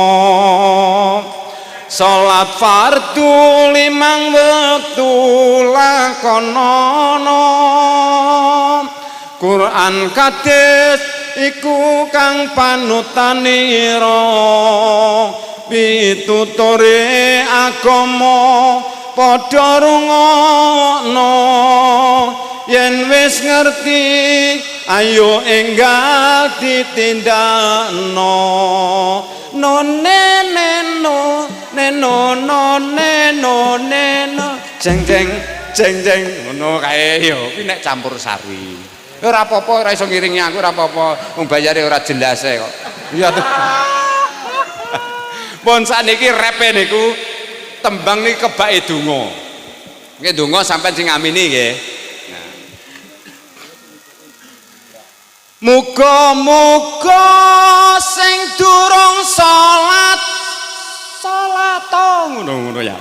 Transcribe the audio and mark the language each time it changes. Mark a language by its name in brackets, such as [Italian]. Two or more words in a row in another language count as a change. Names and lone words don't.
[Javanese] Salat fardu 5 wektu lakonono Quran hadis iku kang panutanira pituturi agama padha rungokno yen wis ngerti ayo enggal ditindakno no neno neno no neno neno jeng jeng jeng jeng ngono kae yo kuwi nek campur sari ora apa-apa ora iso ngiringi aku ora apa-apa wong bayare ora jelas kok iya to. Pun sakniki repe niku tembang niki kebake donga. Nggih donga sampean sing ngamini nggih. Muga-muga sing durung salat ngono ya.